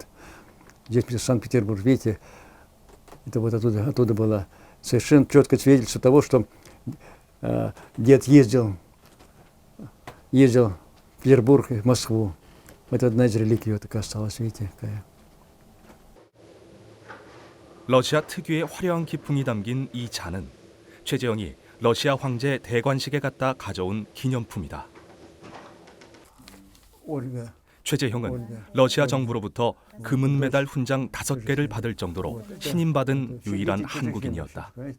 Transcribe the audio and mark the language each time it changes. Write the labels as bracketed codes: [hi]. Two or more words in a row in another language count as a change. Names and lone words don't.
[ru] Здесь Санкт-Петербург, видите, это вот оттуда было совершенно четкое свидетельство того, что дед ездил в Петербург и в Москву. Это одна из реликвий вот такая осталась, видите, какая. [ko] 러시아 특유의 화려한 기풍이 담긴 이 잔은 최재형이 러시아 황제 대관식에 갔다 가져온 기념품이다. [ru] Ольга. [ko] 최재형은 러시아 정부로부터 금은 메달 훈장 5개를 받을 정도로 신임받은 유일한 한국인이었다.